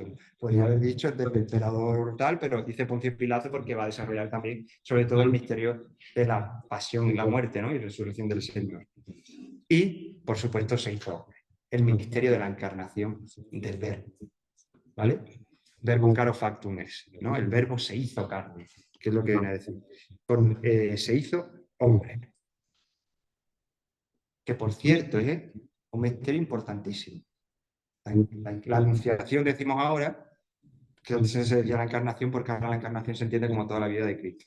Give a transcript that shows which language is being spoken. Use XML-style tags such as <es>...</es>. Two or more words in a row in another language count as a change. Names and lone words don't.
<es>Podría haber dicho el del emperador tal, pero dice Poncio Pilato porque va a desarrollar también, sobre todo, el misterio de la pasión y la muerte, ¿no? Y resurrección del Señor. Y, por supuesto, se hizo el misterio de la encarnación del Verbo, ¿vale?</es> <la>Verbum caro factum es, ¿no?</la> <es>El Verbo se hizo carne, que es lo que viene a decir. Se hizo hombre. Que, por cierto, es un misterio importantísimo. La anunciación, decimos ahora, que antes sería la encarnación, porque ahora la encarnación se entiende como toda la vida de Cristo, ¿no?</es>